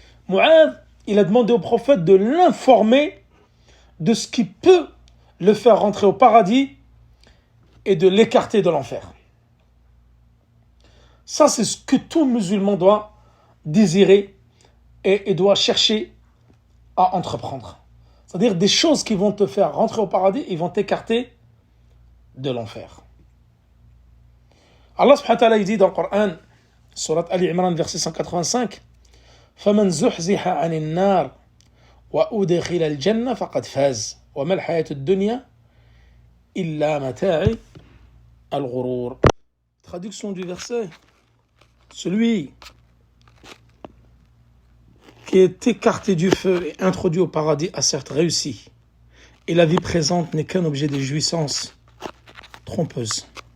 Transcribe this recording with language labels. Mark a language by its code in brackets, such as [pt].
[fr] Mu'adh, il a demandé au prophète de l'informer de ce qui peut le faire rentrer au paradis et de l'écarter de l'enfer. Ça, c'est ce que tout musulman doit désirer et doit chercher à entreprendre. C'est-à-dire des choses qui vont te faire rentrer au paradis et vont t'écarter de l'enfer. Allah subhanahu wa ta'ala dit dans le Coran, surat Ali Imran, verset 185, [ar] فَمَنْ زُحْزِحَ عَنِ النَّارِ وَأُدْخِلَ الْجَنَّةَ فَقَدْ فَازَ وَمَا الْحَيَاةُ الدُّنْيَا إِلَّا مَتَاعُ الْغُرُورِ. [fr] Traduction du verset. Celui qui est écarté du feu et introduit au paradis a certes réussi. Et la vie présente n'est qu'un objet de jouissance trompeuse.